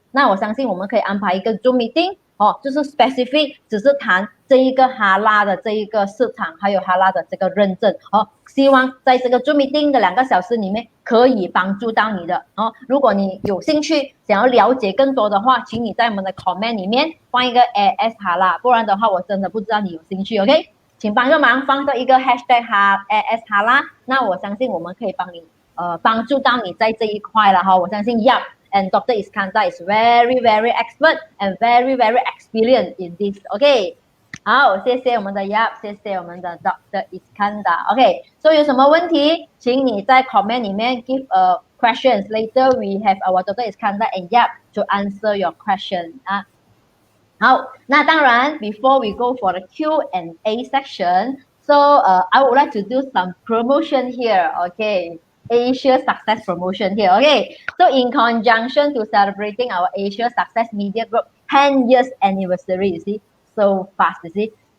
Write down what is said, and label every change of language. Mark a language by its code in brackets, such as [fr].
[zh] 那我相信我们可以安排一个 Zoom meeting。就是 specific 只是谈这一个哈拉的这一个市场，还有哈拉的这个认证希望在这个 Zoom meeting 的2个小时里面可以帮助到你的如果你有兴趣想要了解更多的话，请你在我们的 comment 里面放一个 AS 哈拉，不然的话我真的不知道你有兴趣 OK， 请帮个忙放到一个 #AS 哈拉，那我相信我们可以帮你帮助到你在这一块了哈，我相信 [en] And Dr. Iskandar is very expert and very experienced in this. [zh] OK， 好，谢谢我们的 Yap， 谢谢我们的 Dr. Iskandar. OK， 所以有什么问题，请你在 comment 里面 [en] give questions. Later we have our Dr. Iskandar and Yap to answer your question. [zh] 好，那当然 [en] before we go for the Q&A section, so I would like to do some promotion here. OK。Asia Success Promotion here. Okay, so in conjunction to celebrating our Asia Success Media Group 10 years anniversary, you see, so fast, you see.